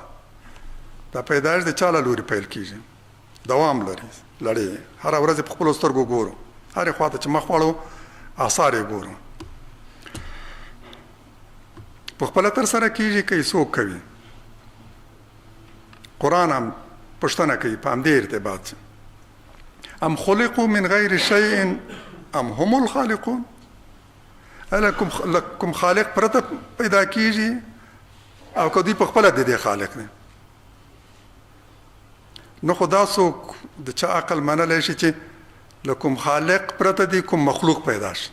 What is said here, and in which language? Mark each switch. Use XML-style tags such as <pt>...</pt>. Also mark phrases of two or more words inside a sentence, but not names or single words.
<ps>دا پیدایش د چا له لوري پیل کېږي، دوام لري، لړۍ. هره ورځ په خپلو سترګو ګورو، هرې خواته چې مخ واړو آثار یې ګورو. په خپله ترسره کېږي که یې څوک کوي؟ قرآن هم پوښتنه کوي په همدې ارتباط.</ps> <ar>ام خلقوا من غیر شیء ام هم الخالقون؟</ar> <ps>اله کوم خالق پرته پیدا کېږي او که دوی په خپله د دې خالق دی؟ نو خو دا څوک د چا عقل منلی شي چې له کوم خالق پرته دی کوم مخلوق پیدا شي؟</ps>